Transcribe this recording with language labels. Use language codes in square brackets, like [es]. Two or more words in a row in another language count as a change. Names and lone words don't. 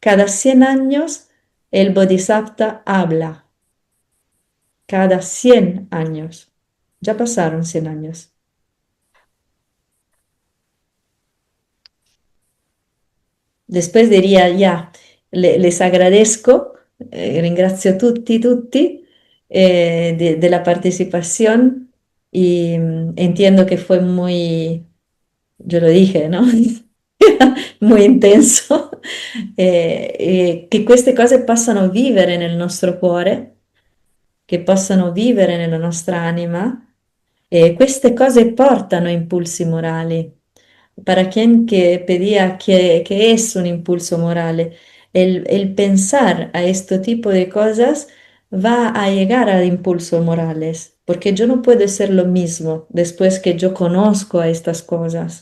[es] Cada 100 años el Bodhisattva habla cada 100 años. Ya pasaron 100 años. Después diría, ya, les agradezco, [it] ringrazio tutti [es] de la participación y entiendo que fue muy, yo lo dije, ¿no? Muy intenso, [it] che queste cose possano vivere nel nostro cuore, che possano vivere nella nostra anima, e queste cose portano impulsi morali. [es] Para quien que pedía que es un impulso moral, el pensar a este tipo de cosas va a llegar a impulsos morales, porque yo no puedo ser lo mismo después que yo conozco a estas cosas.